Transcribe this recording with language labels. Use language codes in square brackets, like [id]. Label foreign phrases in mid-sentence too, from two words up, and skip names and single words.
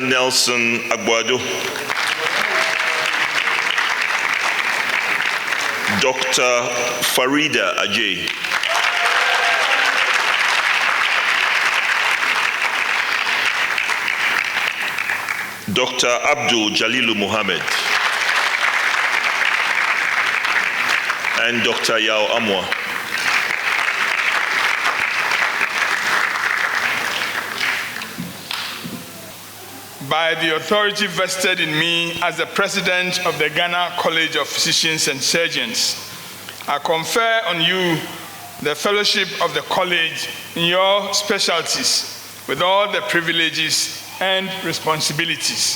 [en] Nelson Agbuado. Dr. Farida Ajay. Dr. Abdul Jalilu Muhammad. And Dr. Yao Amwa. By the authority vested in me as the president of the Ghana College of Physicians and Surgeons, I confer on you the fellowship of the college in your specialties with all the privileges and responsibilities.